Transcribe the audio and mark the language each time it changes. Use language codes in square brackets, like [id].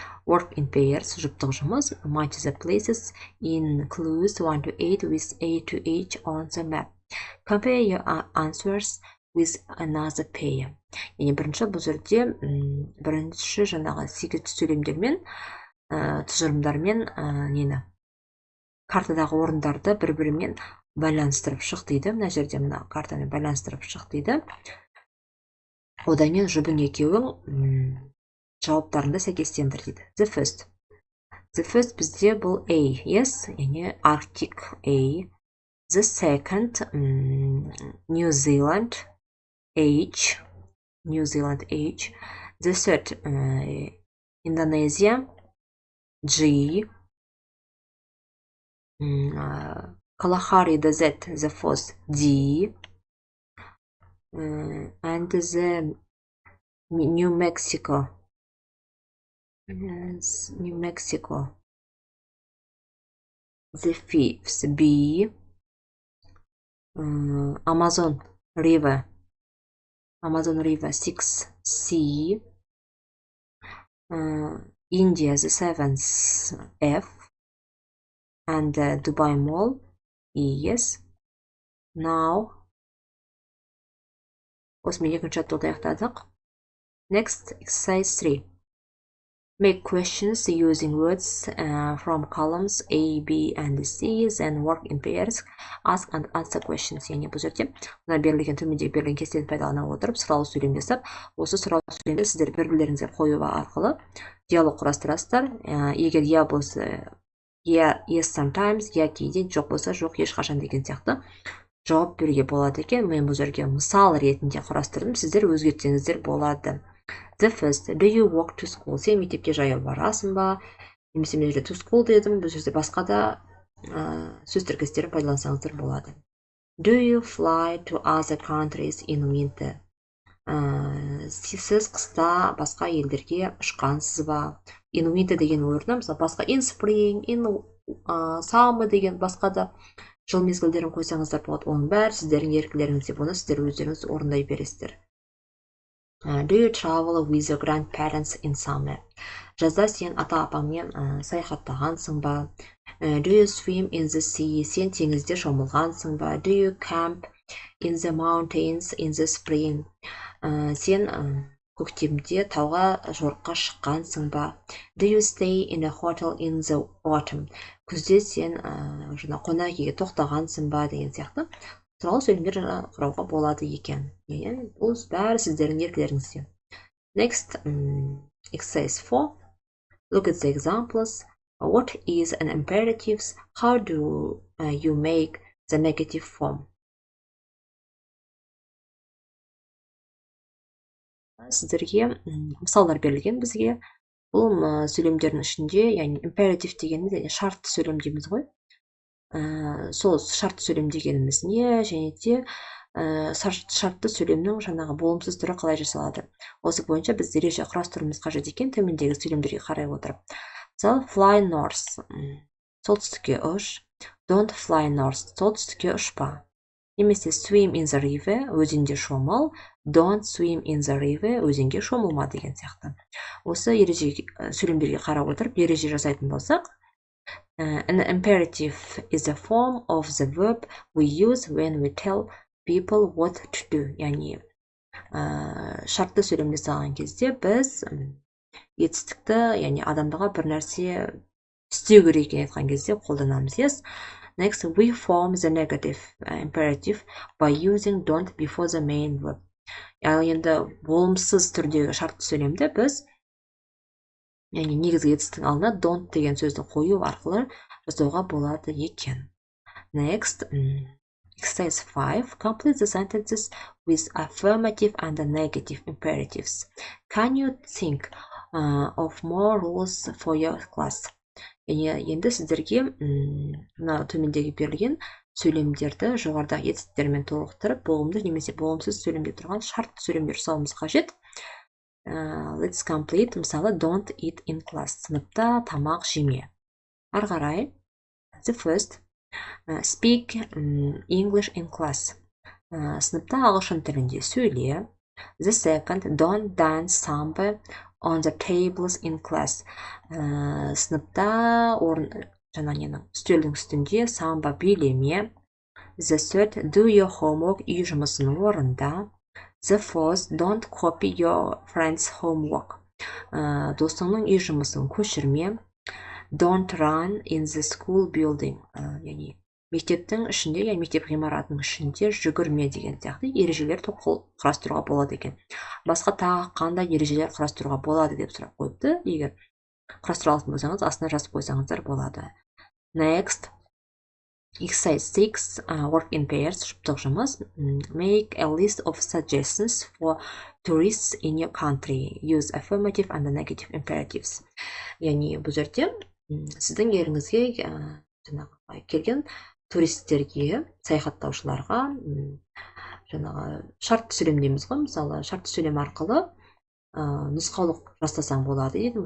[en] Work in pairs, [kk] жұптық жұмыс. [en] Match the places in clues 1 to 8 with A to H on the map. Compare your answers with another pair. [kk] Яғни бірінші бұл жерде бірінші жаңағы 8 сөйлемдермен, тұжырымдармен картадағы орындарды бір-бірімен байланыстырып шық дейді. Мына жерде мына картамен байланыстырып шық дейді. Одан кейін жұбың екеуің жауаптарында сәйкестендір дейді. [en] The first [kk] бізде бұл [en] A, yes, яғни Arctic A. The second, New Zealand H. The third, Indonesia G. Kalahari Desert, the fourth, D. And the New Mexico, the fifth, B. Amazon River, 6, C. India, the seventh, F. And Dubai Mall, E, yes. [kk] Now, осымен екінші жаттығуды аяқтадық. [en] Next, exercise 3. Make questions using words from columns A, B, and C, then work in pairs, ask and answer questions. [kk] Яғни бұл жерде мына берілген төмендегі берілген кестені пайдалана отырып сұрау сөйлем жасап, осы сұрау сөйлемді сіздер бір-бірлеріңізге қою арқылы диалог құрастырасыздар. Егер иә болса [en] yes sometimes, [kk] иә кейде, жоқ болса жоқ ешқашан деген сияқты жауап беруге болады екен. Мен бұл жерге мысал ретінде құрастырдым, сіздер өзгертсеңіздер болады. [en] The first, do you walk to school? [kk] Сен мектепке жаяу барасың ба? Немесе мен жерде [en] to school [kk] дедім, бұл жерде басқа да сөз тіркестерін пайдалансаңыздар болады. [en] Do you fly to other countries in winter? [kk] Сіз қыста басқа елдерге ұшқансыз ба? [en] In winter [kk] деген орнына, мысалы басқа [en] in spring, in summer [kk] деген басқа да жыл мезгілдерін қойсаңыздар болады. Оның бәрі сіздердің еркілеріңізде, бұны сіздер өздеріңіз орындай бересіздер. [en] Do you travel with your grandparents in summer? [kk] Жазда сен ата-апаңмен саяхаттағансың ба? [en] Do you swim in the sea? [kk] Сен теңізде шомылғансың ба? [en] Do you camp in the mountains in the spring? [kk] Сен көктемде тауға жорыққа шыққансың ба? [en] Do you stay in a hotel in the autumn? [kk] Күзде сен қонақ үйге тоқтағансың ба деген сияқты сұрау сөйлемдер құрауға болады екен. Бұл бәрі сіздердің еркілеріңізде. [en] Next, exercise 4. Look at the examples. What is an imperative? How do you make the negative form? [kk] Сіздерге мысалдар берілген бізге. Бұл сөйлемдердің ішінде, яғни imperative дегеніміз шартты сөйлем дейміз ғой. Сол шартты сөйлем дегеніміз не, және де шартты сөйлемнің жаңағы болымсыз түрі қалай жасалады. Осы бойынша біз ереже құрастыруымыз қажет екен, төмендегі сөйлемдерге қарай отырып. Мысалы, [en] fly north, [kk] солтүстікке ұш. [en] Don't fly north, [kk] солтүстікке ұшпа. Немесе [en] swim in the river, [kk] өзенде шомыл. [en] Don't swim in the river, [kk] өзенге шомылма деген сияқты. Осы ереже сөйлемдерге қарап отырып, ереже жасайтын болсақ, [en] an imperative is a form of the verb we use when we tell people what to do. [kk] Яғни шартты сөйлем жасаған кезде біз етістікті, яғни адамдарға бір нәрсе істеу керек екенін айтқан кезде қолданамыз. [en] Yes. Next, we form the negative imperative by using don't before the main verb. [kk] Яғни енді болымсыз түрдегі шартты сөйлемді біз яғни негізгі етістіктің алдына don't деген сөзді қою арқылы жасауға болады екен. [en] Next, exercise 5. Complete the sentences with affirmative and negative imperatives. Can you think of more rules for your class? [kk] Енді сіздерге төмендегі берілген сөйлемдерді жоғарыдағы етістіктермен толықтырып, болымды немесе болымсыз сөйлемде тұрған шартты сөйлемдер жасауымыз қажет. [en] Let's complete. [kk] Мысалы, [en] don't eat in class. [kk] Сыныпта тамақ жеме. Ары қарай. [en] The first. Speak English in class. [kk] Сыныпта ағылшын тілінде сөйле. [en] The second. Don't dance samba on the tables in class. [kk] Сыныпта үстелдің үстінде самба билеме. [en] The third. Do your homework. [kk] Үй жұмысын орында. [en] The fourth, don't copy your friend's homework. [kk] Достыңның үй жұмысын көшірме. [en] Don't run in the school building. [kk] Яғни мектептің ішінде, яғни мектеп ғимаратының ішінде жүгірме деген сияқты ережелер құрастыруға болады екен. Басқа тағы қандай ережелер құрастыруға болады деп сұрақ қойыпты. Егер құрастыра алатын болсаңыз, астына жазып қойсаңыздар болады. [en] Next. Exercise 6, work in pairs, [kk] жұптық жұмыс. [en] Make a list of suggestions for tourists in your country. Use affirmative and negative imperatives. [kk] Яғни бұл жерде сіздің еріңізге келген туристерге, саяхаттаушыларға шартты сөйлем дейміз ғой. Мысалы, шартты сөйлем арқылы нұсқаулық жасасаң болады еді.